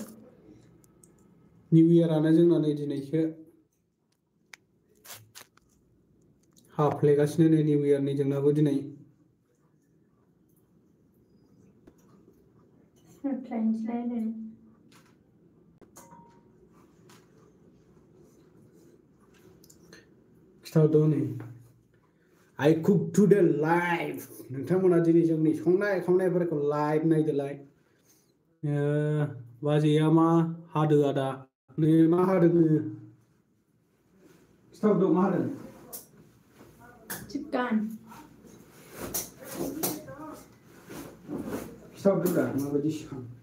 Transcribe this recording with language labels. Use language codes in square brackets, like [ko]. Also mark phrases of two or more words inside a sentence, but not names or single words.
[brx] निउ इयारानो जोंना नै दिनैसो हाफ्लेगासिनो नै निउ इयारनि जोंनाबो दिनै खिथाहरदो नै [en] I cook today live [brx] नोंथांमोना दिनै जोंनि संनाय खावनायफोरखौ लाइभ नायदोलाय बाजैया मा हादो आदा नै मा हादों खिथाहरदो मा हादों चिकेन खिथाहरदो दा माबायदि सिखां